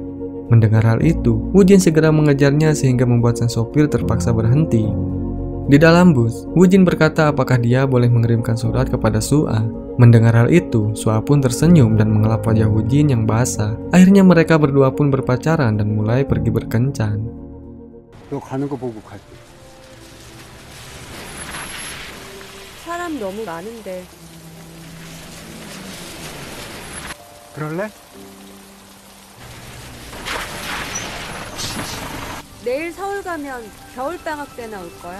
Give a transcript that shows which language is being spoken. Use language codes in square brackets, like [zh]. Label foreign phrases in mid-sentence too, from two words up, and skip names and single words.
[id] Mendengar hal itu, Wujin segera mengejarnya sehingga membuat sang sopir terpaksa berhenti. Di dalam bus, Wujin berkata apakah dia boleh mengirimkan surat kepada Sua. Mendengar hal itu, Sua pun tersenyum dan mengelap wajah Wujin yang basah. Akhirnya mereka berdua pun berpacaran dan mulai pergi berkencan. [ko] 너 가는 거 보고 갈게. 사람 너무 많은데. 그럴래? 내일 서울 가면 겨울방학 때나 올 거야.